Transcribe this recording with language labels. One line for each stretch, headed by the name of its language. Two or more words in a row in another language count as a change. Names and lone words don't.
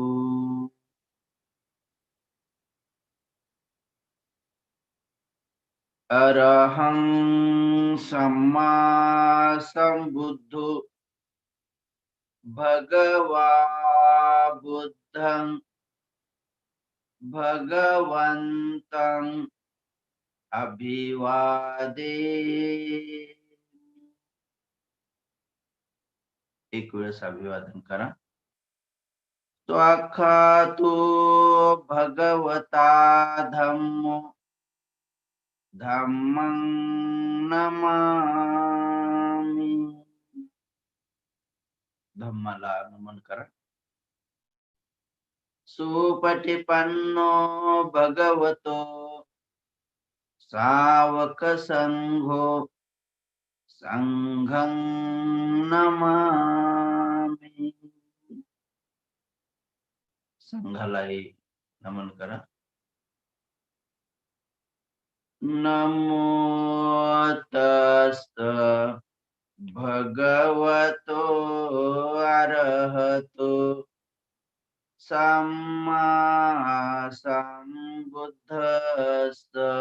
Pali: अरहं सम्मा संबुद्धो भगवा बुद्धं भगवन्तं अभिवादे।
Marathi: एक वेळेस अभिवादन करा।
Pali: स्वाक्षातो भगवता धम्मो धम्मं नमामि।
Marathi: धम्माला नमन करा।
Pali: सुपटिपन्नो भगवतो सावक संघो संघं नमामि।
Marathi: संघालाही नमन करा।
Pali: नमो तस्त भगवतो अरहतो सम्मा संबुद्धस्स।